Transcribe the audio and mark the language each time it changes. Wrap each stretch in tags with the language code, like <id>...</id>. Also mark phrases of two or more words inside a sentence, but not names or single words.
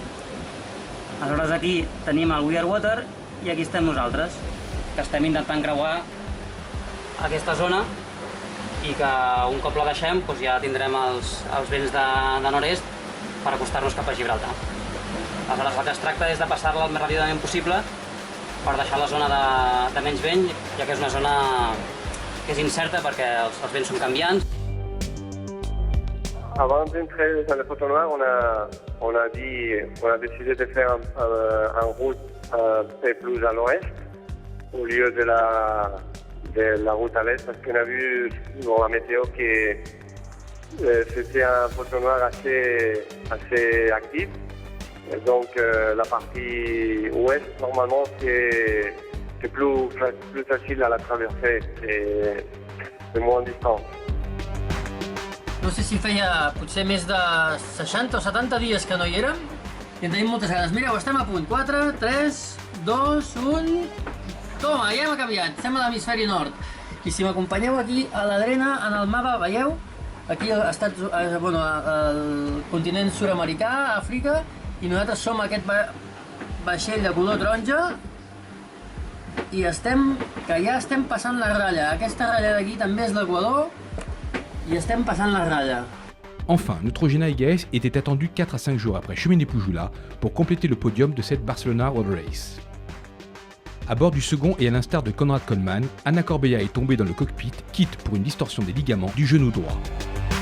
<ca>Aleshores aquí tenim el We Are Water i aquí estem nosaltres, que estem intentant creuar aquesta zona i que un cop la deixem doncs ja tindrem els vents de nord-est per acostar-nos cap a Gibraltar. Aleshores el que es tracta és de passar-la el més ràpidament possible per deixar la zona de menys vent, ja que és una zona que és incerta perquè els vents són canviants.</ca> <fr>Avant d'entrer dans le Poteau Noir, on a décidé de faire en route un peu plus à l'ouest, au lieu de la route à l'est, parce qu'on a vu dans la météo que c'était un Poteau Noir assez actif. Et donc la partie ouest, normalement, c'est plus facile à la traverser et de moins distance.</fr> <ca>No sé si feia potser més de 60 o 70 dies que no hi érem i en tenim moltes ganes. Mireu, estem a punt. 4, 3, 2, 1... Toma, ja hem canviat. Estem a l'hemisferi nord. I si m'acompanyeu aquí a la drena, en el mapa, veieu? Aquí al continent sud-americà, Àfrica, i nosaltres som aquest vaixell de color taronja i ja estem passant la ratlla. Aquesta ratlla d'aquí també és l'Equador i estem passant la ratlla.</ca> <fr>Enfin, Neutrogena Egaez était attendu 4 à 5 jours après Cheminée-Poujoula pour compléter le podium de cette Barcelona Road Race. À bord du second et à l'instar de Konrad Coleman, Anna Corbella est tombée dans le cockpit, quitte pour une distorsion des ligaments du genou droit.</fr>